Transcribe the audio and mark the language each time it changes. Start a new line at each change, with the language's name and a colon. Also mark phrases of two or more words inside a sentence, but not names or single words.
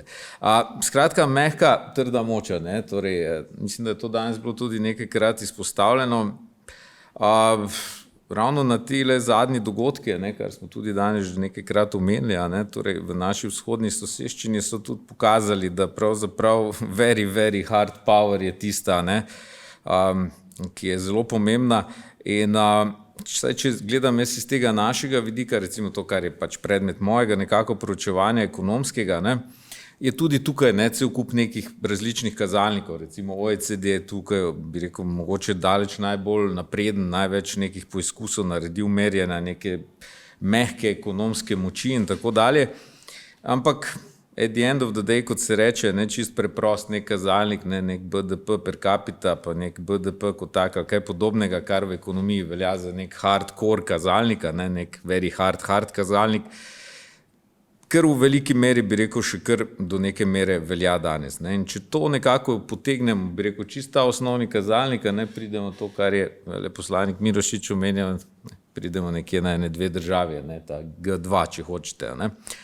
Slovenian: Skratka, mehka, trda moča, ne, torej, mislim, da je to danes bilo tudi nekajkrat izpostavljeno. Ravno na tile zadnji dogodke, ne, kar smo tudi danes že nekajkrat omenili, ne, torej v naši vzhodni soseščini so tudi pokazali, da pravzaprav
English: very, very hard power
Slovenian: je tista, ne, ki je zelo pomembna in če gledam jaz iz tega našega vidika, recimo to, kar je pač predmet mojega nekako proučevanja ekonomskega, ne, je tudi tukaj cel kup nekih različnih kazalnikov, recimo OECD je tukaj, bi rekel, mogoče daleč najbolj napreden, največ nekih poizkusov naredil merjenja neke mehke ekonomske moči in tako dalje, ampak
English: at the end of the day,
Slovenian: kot se reče, ne, čist preprost nek kazalnik, ne, nek BDP
Latin: per capita,
Slovenian: pa nek BDP kot tak, kaj podobnega, kar v ekonomiji velja za nek hardcore kazalnika, ne, nek
English: very hard
Slovenian: kazalnik, ker v veliki meri, bi rekel, še kar do neke mere velja danes. Ne. In če to nekako potegnemo, bi rekel, čista osnovni kazalnika, ne, pridemo to, kar je veleposlanik Mirošič omenjal, pridemo nekje na ene dve državi, ne, ta G2, če hočete, ne.